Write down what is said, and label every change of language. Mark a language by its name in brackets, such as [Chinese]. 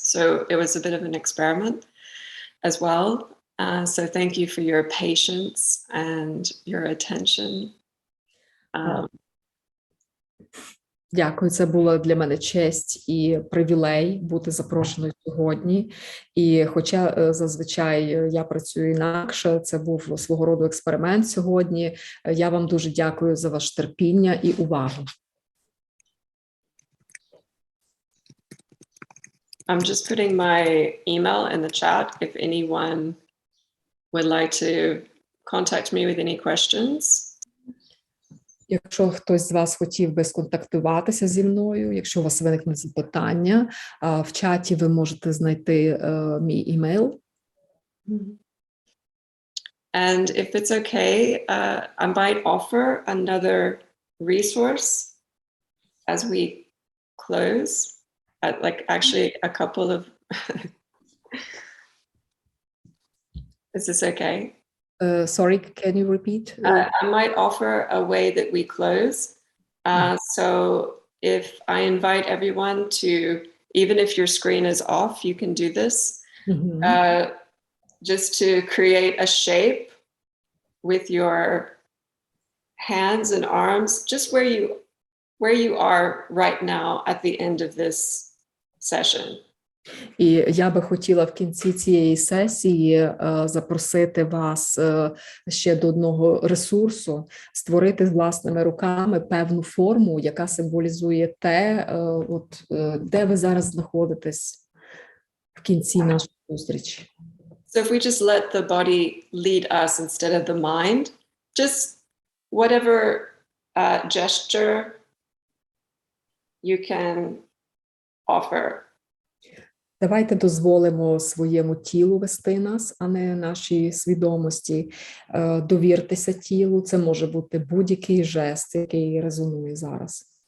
[English] So it was a bit of an experiment as well. So thank you for your patience and your attention. [Ukrainian] Дякую, це була для мене честь і привілей бути запрошеною сьогодні. І хоча зазвичай я працюю інакше, це був свого роду експеримент сьогодні. Я вам дуже дякую за ваше терпіння і увагу. [English] I'm just putting my email in the chat if anyone would like to contact me with any questions. [Ukrainian] Якщо хтось з вас хотів би сконтактуватися зі мною, якщо у вас виникнуть запитання, в чаті ви можете знайти мій імейл. [English] And if it's okay, I might offer another resource as we close, like actually a couple of, is this okay? Sorry, can you repeat? I might offer a way that we close. So if I invite everyone to, even if your screen is off, you can do this, just to create a shape with your hands and arms, just where you are right now at the end of this session. [Ukrainian] І я би хотіла в кінці цієї сесії запросити вас ще до одного ресурсу, створити власними руками певну форму, яка символізує те, де ви зараз знаходитесь в кінці нашої зустрічі. [English] So if we just let the body lead us instead of the mind, just whatever gesture you can offer. [Ukrainian] Давайте дозволимо своєму тілу вести нас, а не нашій свідомості. Довіртеся тілу. Це може бути будь-який жест, який резонує зараз.